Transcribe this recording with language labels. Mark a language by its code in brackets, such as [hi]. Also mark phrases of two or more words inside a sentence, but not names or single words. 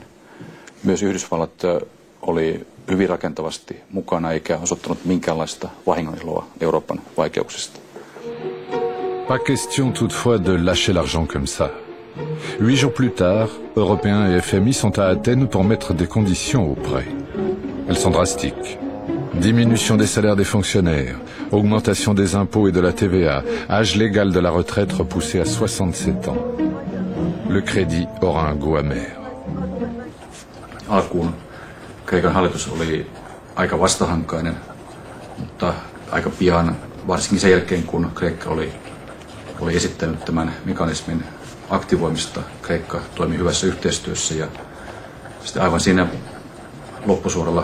[fi] Myös Yhdysvallat oli hyvin rakentavasti mukana eikä osoittanut minkäänlaista vahingoniloa Euroopan vaikeuksista. [fr] Pas question toutefois de lâcher l'argent comme ça. 8 jours plus tard, Européens et FMI sont à Athènes pour mettre des conditions au prêt. Elles sont drastiques. Diminution des salaires des fonctionnaires, augmentation des impôts et de la TVA, âge légal de la retraite repoussé à 67 ans. Le crédit aura un goût amer. [fi] Alkuun Kreikan hallitus oli aika vastahankainen, mutta aika pian, varsinkin sen jälkeen kun Kreikka oli esittänyt tämän mekanismin aktivoimista, Kreikka toimi hyvässä yhteistyössä ja sitten aivan siinä loppusuoralla